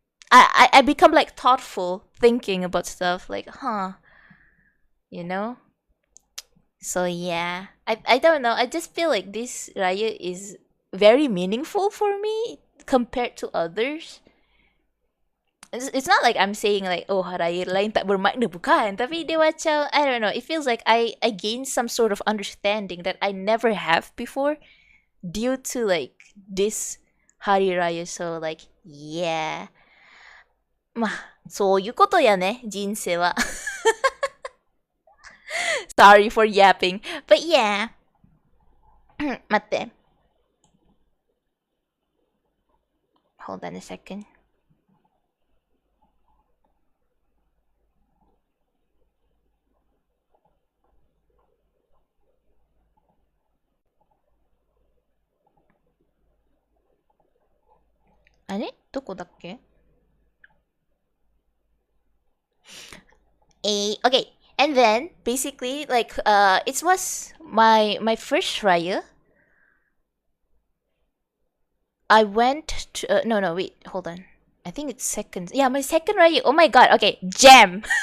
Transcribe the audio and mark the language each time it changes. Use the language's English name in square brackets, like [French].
[English] I become like thoughtful thinking about stuff, like, you know so yeah, I don't know, I just feel like this raya is very meaningful for me compared to others. It's not like I'm saying like, oh, [Malay] raya lain tak bermakna, bukan, tapi dia macam, [English] I don't know, it feels like I gained some sort of understanding that I never have before due to like this hari raya. So like, yeah, [Japanese] まあそういうことやね、人生は。 [English] Sorry for yapping. But yeah. [Japanese] 待って。 [English] Hold on a second. [Japanese] あれどこだっけ Okay. [English] And then basically like it was my first raya. I went to no wait, hold on. I think it's second. Yeah, my second raya. Oh my god. Okay, jam.